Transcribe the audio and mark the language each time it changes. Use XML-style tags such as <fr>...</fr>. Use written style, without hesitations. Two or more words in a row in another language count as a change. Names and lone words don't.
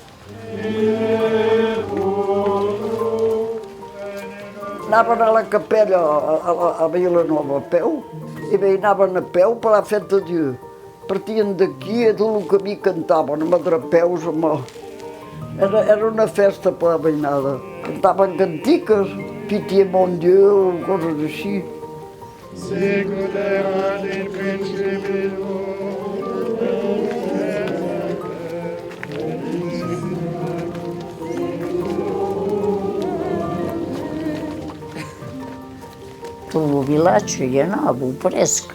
<ca>Anaven a la capella a Vilanova a peu, i bé anaven a peu per la</ca> <fr>fête de Dieu.</fr> <ca>Partien d'aquí i tot el camí cantaven amb atrapeus, Era una festa per la veïnada.</ca> <fr>Cantaven cantiques, Pitié mon Dieu,</fr> <ca>coses així. Tot el vilatge hi anava, presque.</ca>